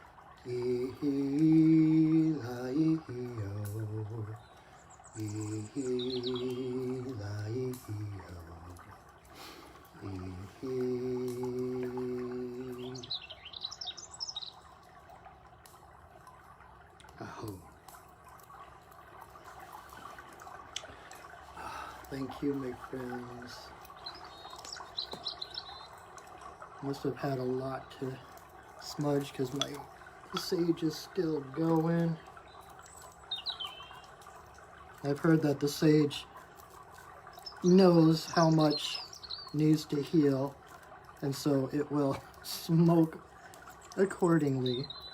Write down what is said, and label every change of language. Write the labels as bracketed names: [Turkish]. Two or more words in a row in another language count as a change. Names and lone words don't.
[English] ihi la ihi o, ihi la ihi o, ihi. Aho. Thank you, my friends. Must have had a lot to smudge because my sage is still going. I've heard that the sage knows how much needs to heal, and so it will smoke accordingly.